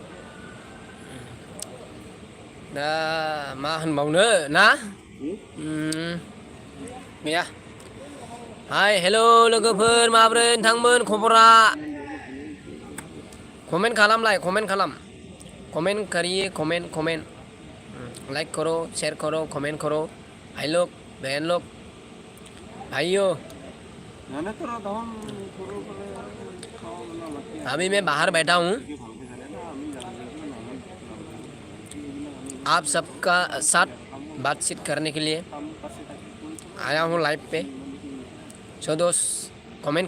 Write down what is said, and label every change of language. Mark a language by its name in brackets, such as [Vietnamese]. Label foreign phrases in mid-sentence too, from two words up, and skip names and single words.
[Bodo] दा मा होनबावनो ना गैया हाय हेल' लोगोफोर माब्रै नोंथांमोन खबरा कमेन्ट खालाम [Hindi] कमेन्ट करिए कमेन्ट लाइक करो शेयर करो कमेंट करो भाई लोग बहन लोग भाइयों अभी मैं बाहर बैठा हूँ आप सबका साथ बातचीत करने के लिए आया हूँ लाइव पे सो दोस्त कमेंट